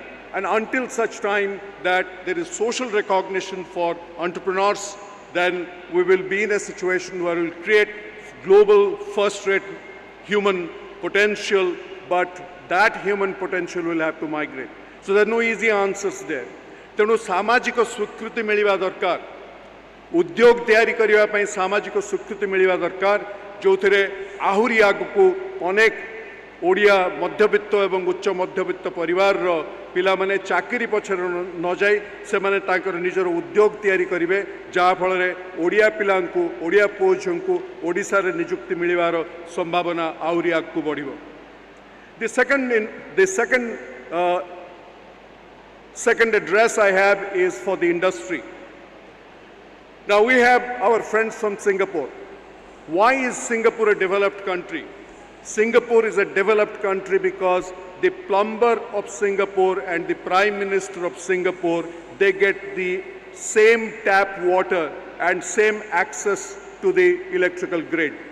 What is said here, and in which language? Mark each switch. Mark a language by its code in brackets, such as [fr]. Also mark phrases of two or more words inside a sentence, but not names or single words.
[en] And until such time that there is social recognition for entrepreneurs, then we will be in a situation where we will create global first-rate human potential, but that human potential will have to migrate. So there are no easy answers there. [or] ତେଣୁ ସାମାଜିକ ସ୍ୱୀକୃତି ମିଳିବା ଦରକାର, ଉଦ୍ୟୋଗ ତିଆରି କରିବା ପାଇଁ ସାମାଜିକ ସ୍ୱୀକୃତି ମିଳିବା ଦରକାର, ଯେଉଁଥିରେ ଆହୁରି ଆଗକୁ ଅନେକ ଓଡ଼ିଆ ମଧ୍ୟବିତ୍ତ ଏବଂ ଉଚ୍ଚ ମଧ୍ୟବିତ୍ତ ପରିବାରର ପିଲାମାନେ ଚାକିରି ପଛରେ ନ ଯାଇ ସେମାନେ ତାଙ୍କର ନିଜର ଉଦ୍ୟୋଗ ତିଆରି କରିବେ, ଯାହାଫଳରେ ଓଡ଼ିଆ ପିଲାଙ୍କୁ, ଓଡ଼ିଆ ପୁଅ ଝିଅଙ୍କୁ ଓଡ଼ିଶାରେ ନିଯୁକ୍ତି ମିଳିବାର ସମ୍ଭାବନା ଆହୁରି ଆଗକୁ ବଢ଼ିବ। [en] Second address I have is for the industry. Now we have our friends from Singapore. Why is Singapore a developed country? Singapore is a developed country because the plumber of Singapore and the Prime Minister of Singapore, they get the same tap water and same access to the electrical grid.